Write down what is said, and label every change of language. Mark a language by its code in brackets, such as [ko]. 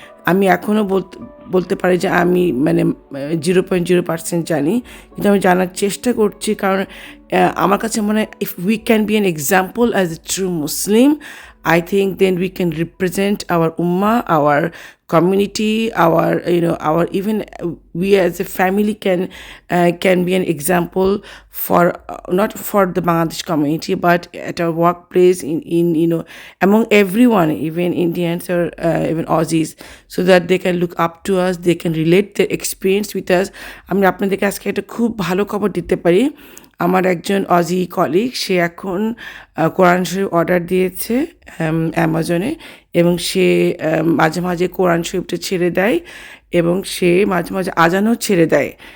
[bn] আমি এখনও বলতে পারি যে আমি মানে 0.0% জানি, কিন্তু আমি জানার চেষ্টা করছি, কারণ আমার কাছে মনে হয় [en] If we can be an example as a true Muslim, I think then we can represent our ummah, our community, our our even we as a family can be an example for not for the Bangladesh community but at our workplace in among everyone, even Indians or even Aussies, so that they can look up to us, they can relate their experience with us. [bn] আমি আপনাদেরকে আজকে একটা খুব ভালো খবর দিতে পারি। আমার একজন অজি কলিগ, সে এখন কোরআন শরীফ অর্ডার দিয়েছে অ্যামাজনে, এবং সে মাঝে মাঝে কোরআন শরীফটা ছেড়ে দেয় এবং সে মাঝে মাঝে আজানও ছেড়ে দেয়।